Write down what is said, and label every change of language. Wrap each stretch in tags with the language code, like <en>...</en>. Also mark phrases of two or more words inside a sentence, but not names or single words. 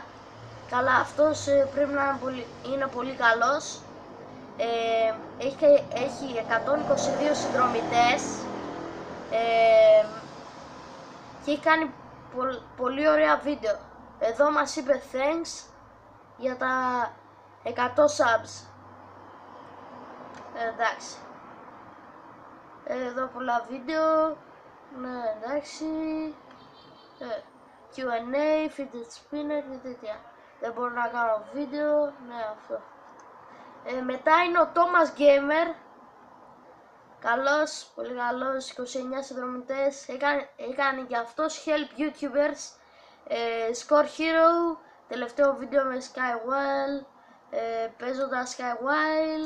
<el>Καλά, αυτός πρέπει να είναι πολύ καλός, έχει 122 συνδρομητές, και έχει κάνει πολύ ωραία βίντεο. Εδώ μας είπε thanks για τα 100 subs. Εντάξει. Εδώ πολλά βίντεο. Ναι, εντάξει. Q&A,</el> <en>fidget spinner</en> <el>και τέτοια. Δεν μπορώ να κάνω βίντεο. Ναι, αυτό. Μετά είναι ο Thomas Gamer. Καλός, πολύ καλός, 29 συνδρομητές. Έκανε και αυτός</el> <en>help YouTubers.</en> <el>Score Hero, τελευταίο βίντεο με Skywell, παίζοντας Skywell.</el>